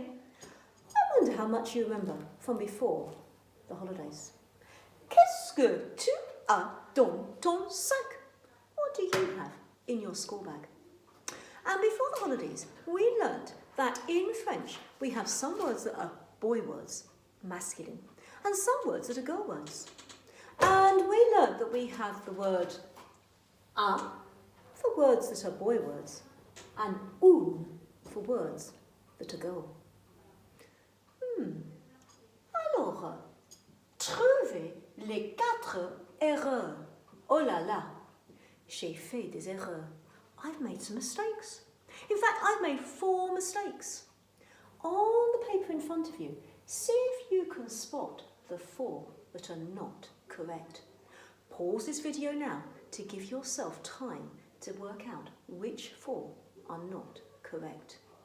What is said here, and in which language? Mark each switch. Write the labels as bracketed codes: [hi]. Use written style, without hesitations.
[en] I wonder how much you remember from before the holidays. [fr] Qu'est-ce que tu as dans ton sac? [en] What do you have in your school bag? And before the holidays, we learnt that in French we have some words that are boy words, masculine, and some words that are girl words. And we learnt that we have the word un for words that are boy words, and une for words that are girl. [fr] Alors, trouvez les 4 erreurs. Oh là là, j'ai fait des erreurs. [en] I've made some mistakes. In fact, I've made 4 mistakes. On the paper in front of you, see if you can spot the 4 that are not correct. Pause this video now to give yourself time to work out which 4 are not correct.